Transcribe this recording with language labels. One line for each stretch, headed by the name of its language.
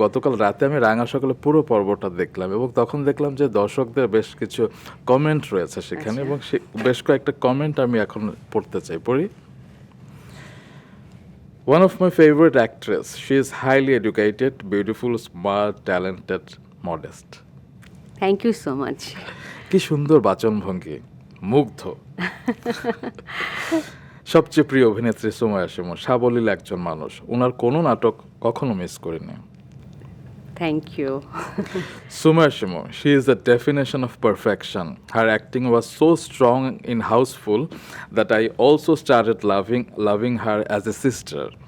Bangla: গতকাল রাতে আমি রাঙা সকালে পুরো পর্বটা দেখলাম এবং তখন দেখলাম যে দর্শকদের বেশ কিছু কমেন্ট রয়েছে সেখানে, আচ্ছা। এবং বেশ কয়েকটা কমেন্ট আমি এখন পড়তে চাই, পড়ি।
English: One of my favorite actress. She is highly educated, beautiful, smart, talented, modest. Thank you so much.
Bangla: কি সুন্দর বাচনভঙ্গি, মুগ্ধ। সবচেয়ে প্রিয় অভিনেত্রী সুমাইয়া শিমু, সাবলীল একজন মানুষ। ওনার কোনো নাটক কখনো মিস করিনি।
English: Thank you. Sumar Shimu, she is the definition of perfection. Her acting was so strong in Houseful that I also started loving her as a sister.